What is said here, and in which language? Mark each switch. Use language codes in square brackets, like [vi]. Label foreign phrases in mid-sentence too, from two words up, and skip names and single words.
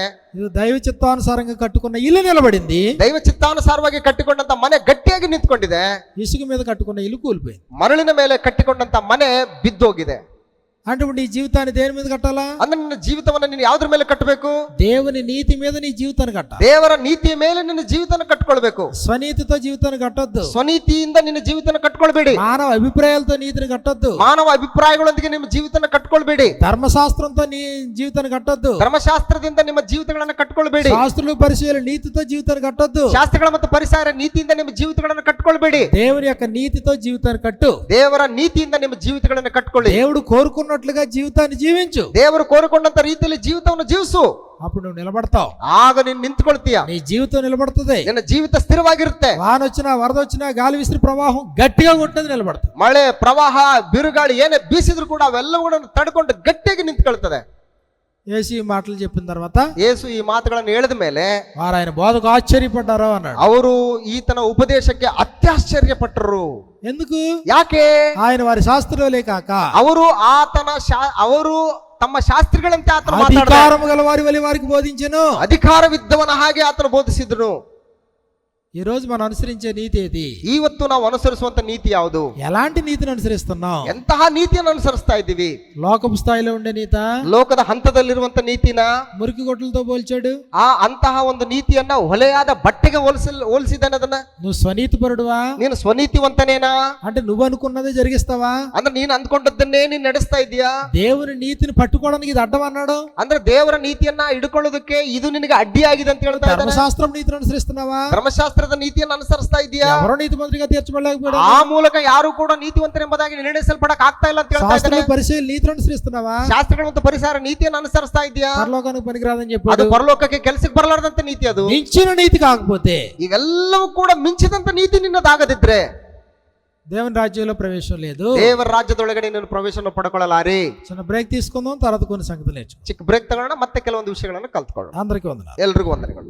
[te] ఇది దైవ చిత్తానుసారంగా కట్టుకున్న ఇల్లు నిలబడింది, [kn] ದೈವ ಚಿತ್ತಾನುಸಾರವಾಗಿ ಕಟ್ಟಿಕೊಂಡಂತ ಮನೆ ಗಟ್ಟಿಯಾಗಿ ನಿಂತ್ಕೊಂಡಿದೆ. [te] ఇసుక మీద కట్టుకున్న ఇల్లు కూలిపోయింది. [kn] ಮರಳಿನ ಮೇಲೆ ಕಟ್ಟಿಕೊಂಡಂತ ಮನೆ ಬಿದ್ದೋಗಿದೆ. [te] అంటే ఇప్పుడు నీ జీవితాన్ని దేని మీద కట్టాలా? [kn] ಅಂದ್ರೆ ನಿನ್ನ ಜೀವಿತವನ್ನ ನೀನು ಯಾವ್ದ್ರ ಮೇಲೆ ಕಟ್ಟಬೇಕು? [te] దేవుని నీతి మీద నీ జీవితాన్ని కట్టాలి. [kn] ದೇವರ ನೀತಿಯ ಮೇಲೆ ನಿನ್ನ ಜೀವಿತನ ಕಟ್ಕೊಳ್ಬೇಕು. [te] స్వనీతితో జీవితాన్ని కట్టొద్దు, [kn] ಸ್ವನೀತಿಯಿಂದ ನಿನ್ನ ಜೀವಿತನ ಕಟ್ಕೊಳ್ಬೇಡಿ. [te] మానవ అభిప్రాయాలతో నీతిని కట్టొద్దు, [kn] ಮಾನವ ಅಭಿಪ್ರಾಯಗಳೊಂದಿಗೆ ನಿಮ್ಮ ಜೀವಿತನ ಕಟ್ಕೊಳ್ಬೇಡಿ. [te] ధర్మశాస్త్రంతో నీ జీవితాన్ని కట్టొద్దు, [kn] ಧರ್ಮಶಾಸ್ತ್ರದಿಂದ ನಿಮ್ಮ ಜೀವಿತಗಳನ್ನ ಕಟ್ಕೊಳ್ಬೇಡಿ. [te] శాస్త్రులు పరిశీలన నీతితో జీవితాన్ని కట్టొద్దు, [kn] ಶಾಸ್ತ್ರಗಳ ಮತ್ತು ಪರಿಸರ ನೀತಿಯಿಂದ ನಿಮ್ಮ ಜೀವಿತಗಳನ್ನ ಕಟ್ಕೊಳ್ಬೇಡಿ. [te] దేవుని యొక్క నీతితో జీవితాన్ని కట్టు. [kn] ದೇವರ ನೀತಿಯಿಂದ ನಿಮ್ಮ ಜೀವಿತಗಳನ್ನ ಕಟ್ಕೊಳ್ಳಿ. [te] దేవుడు కోరుకున్నట్లుగా జీవితాన్ని జీవించు, [kn] ದೇವರು ಕೋರಿಕೊಂಡಂತ ರೀತಿಯಲ್ಲಿ ಜೀವಿತವನ್ನು ಜೀವಿಸು. [te] అప్పుడు నువ్వు నిలబడతావు, [kn] ಆಗ ನೀನು ನಿಂತ್ಕೊಳ್ತೀಯ, [te] నీ జీవితం నిలబడుతుంది. [kn] ನಿನ್ನ ಜೀವಿತ ಸ್ಥಿರವಾಗಿರುತ್ತೆ. [te] వాన వచ్చినా వరద వచ్చినా గాలి విసిరి ప్రవాహం గట్టిగా కొట్టేది నిలబడుతుంది. [kn] ಮಳೆ ಪ್ರವಾಹ ಬಿರುಗಾಳಿ ಏನೇ ಬೀಸಿದ್ರು ಕೂಡ ಅವೆಲ್ಲವುಗಳನ್ನು ತಡ್ಕೊಂಡು ಗಟ್ಟಿಯಾಗಿ ನಿಂತ್ಕೊಳ್ತದೆ. [te] యేసు ఈ మాటలు చెప్పిన తర్వాత [kn] ಯೇಸು ಈ ಮಾತುಗಳನ್ನು ಹೇಳಿದ ಮೇಲೆ [te] వారు ఆయన బోధకు ఆశ్చర్యపడ్డారు అన్నాడు. [kn] ಅವರು ಈತನ ಉಪದೇಶಕ್ಕೆ ಅತ್ಯಾಶ್ಚರ್ಯಪಟ್ಟರು. [te] ఎందుకు? [kn] ಯಾಕೆ? [te] ఆయన వారి శాస్త్రులే కాక [kn] ಅವರು ಅವರು ತಮ್ಮ ಶಾಸ್ತ್ರಿಗಳಂತೆ ಆತನ ಮಾತಾಡಿದ [te] అధికారము గల వారి వలె వారికి బోధించెను. [kn] ಅಧಿಕಾರವಿದ್ದವನ ಹಾಗೆ ಆತನು ಬೋಧಿಸಿದನು. [te] ఈ రోజు మనం అనుసరించే నీతి ఏది? [kn] ಇವತ್ತು ನಾವು ಅನುಸರಿಸುವಂತ ನೀತಿ ಯಾವುದು? [te] ఎలాంటి నీతిని అనుసరిస్తున్నాం? [kn] ಎಂತಹ ನೀತಿಯನ್ನು ಅನುಸರಿಸ್ತಾ ಇದ್ದೀವಿ? [te] లోకపు స్థాయిలో ఉండే నీత, [kn] ಲೋಕದ ಹಂತದಲ್ಲಿರುವಂತ ನೀತಿನ [te] మురికి గొడ్డలతో పోల్చాడు. [kn] ಅಂತಹ ಒಂದು ನೀತಿಯನ್ನ ಹೊಲೆಯಾದ ಬಟ್ಟೆಗೆ ಹೋಲಿಸಿದ್ದಾನೆ. ಅದನ್ನ [te] నువ్వు స్వనీతిపరుడువా? [kn] ನೀನು ಸ್ವನೀತಿವಂತನೇನಾ? [te] అంటే నువ్వు అనుకున్నదే జరిగిస్తావా? [kn] ಅಂದ್ರೆ ನೀನು ಅಂದ್ಕೊಂಡದ್ದನ್ನೇ ನೀನು ನಡೆಸ್ತಾ ಇದೀಯಾ? [te] దేవుని నీతిని పట్టుకోవడానికి ఇది అడ్డం అన్నాడు. [kn] ಅಂದ್ರೆ ದೇವರ ನೀತಿಯನ್ನ ಹಿಡ್ಕೊಳ್ಳೋದಕ್ಕೆ ಇದು ನಿನಗೆ ಅಡ್ಡಿಯಾಗಿದೆ ಅಂತ ಹೇಳ್ತಾ ಇದ್ದಾನೆ. [te] ధర్మశాస్త్రం నీతిని అనుసరిస్తున్నావా? [kn] ಧರ್ಮಶಾಸ್ತ್ರದ ನೀತಿಯನ್ನು ಅನುಸರಿಸ್ತಾ ಇದೀಯಾ? [te] ఎవరో నీతిమంతుడిగా తీర్చబడలేకపోయాడు, [kn] ಆ ಮೂಲಕ ಯಾರು ಕೂಡ ನೀತಿವಂತರೆಂಬುದಾಗಿ ನಿರ್ಣಯಿಸಲ್ಪಡಕ್ ಆಗ್ತಾ ಇಲ್ಲ ಅಂತ ಹೇಳ್ತಾ ಇದ್ದಾನೆ. [te] శాస్త్రులు పరిశీలి నీతిని అనుసరిస్తున్నావా? [kn] ಶಾಸ್ತ್ರಗಳು ಮತ್ತು ಪರಿಸರ ನೀತಿಯನ್ನು ಅನುಸರಿಸ್ತಾ ಇದೀಯಾ? [te] పరలోకానికి పనికిరాదని [kn] ಅದು [te] చెప్పాడు. [kn] ಪರಲೋಕಕ್ಕೆ ಕೆಲಸಕ್ಕೆ ಬರಲಾರದಂತ ನೀತಿ. ಅದು [te] మించిన నీతి కాకపోతే, [kn] ಇವೆಲ್ಲವೂ ಕೂಡ ಮಿಂಚಿದಂತ ನೀತಿ ನಿನ್ನದಾಗದಿದ್ರೆ [te] దేవుని రాజ్యంలో ప్రవేశం లేదు. [kn] ದೇವರ ರಾಜ್ಯದೊಳಗಡೆ ನೀನು ಪ್ರವೇಶವನ್ನು ಪಡ್ಕೊಳ್ಳಲಾರಿ. [te] చిన్న బ్రేక్ తీసుకుందాం, తర్వాత కొన్ని సంగతులు నేర్చుకుందాం. [kn] ಚಿಕ್ಕ ಬ್ರೇಕ್ ತಗೊಳ್ಳೋಣ, ಮತ್ತೆ ಕೆಲವೊಂದು ವಿಷಯಗಳನ್ನು ಕಲ್ತ್ಕೊಳ್ಳೋಣ. [te] అందరికీ వందనాలు. [kn] ಎಲ್ರಿಗೂ ವಂದನೆಗಳು.